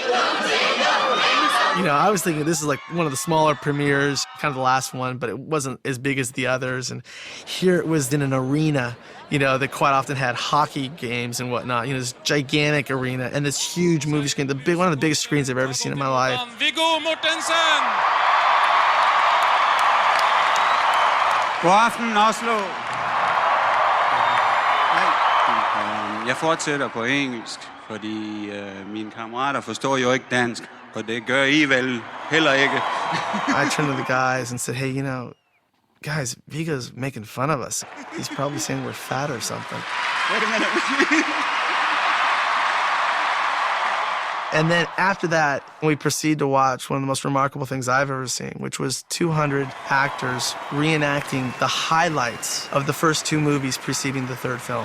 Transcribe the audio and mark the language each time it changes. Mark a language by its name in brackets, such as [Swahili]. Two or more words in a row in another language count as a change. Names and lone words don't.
[English] I was thinking this is like one of the smaller premieres, kind of the last one, but it wasn't as big as the others. And here it was in an arena, that quite often had hockey games and whatnot. This gigantic arena and this huge movie screen, one of the biggest screens I've ever seen in my life. Viggo Mortensen! [Danish] God aften, Oslo. Jeg fortsætter på engelsk, fordi mine kammerater forstår jo ikke dansk, og det gør I vel heller ikke. [English] I turned to the guys and said, hey, guys, Viggo's making fun of us. He's probably saying we're fat or something. Wait a minute. And then after that, we proceed to watch one of the most remarkable things I've ever seen, which was 200 actors reenacting the highlights of the first two movies preceding the third film.